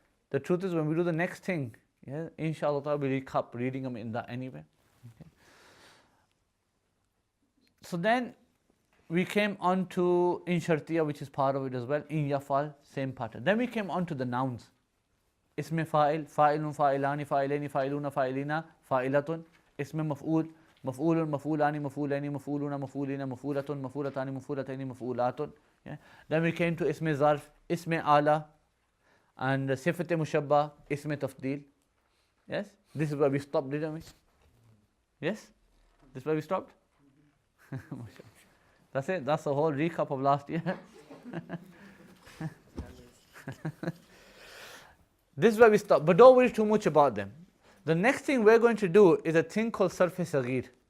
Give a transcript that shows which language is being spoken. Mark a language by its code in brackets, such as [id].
[en] The truth is when we do the next thing, yeah, inshaAllah ta'ala we recap reading them in that anyway. Okay. So then we came on to in shartiya, which is part of it as well. In yafal, same pattern. Then we came on to the nouns. [ar] اسم فاعل فاعل فاعلان فاعلين فاعلون فاعلين فاعلة اسم مفعول مفعول مفعولان مفعولين مفعولون مفعولين مفعولة مفعولتان مفعولتين مفعولات. [en] Yeah. Then we came to [ar] اسم ظرف اسم آلة and صفة مشبه اسم تفضيل. [en] Yes, this is where we stopped, didn't we? Yes, this is where we stopped. That's it. That's the whole recap of last year. This is where we stop, but don't worry too much about them. The next thing we're going to do is a thing called sarf saghir.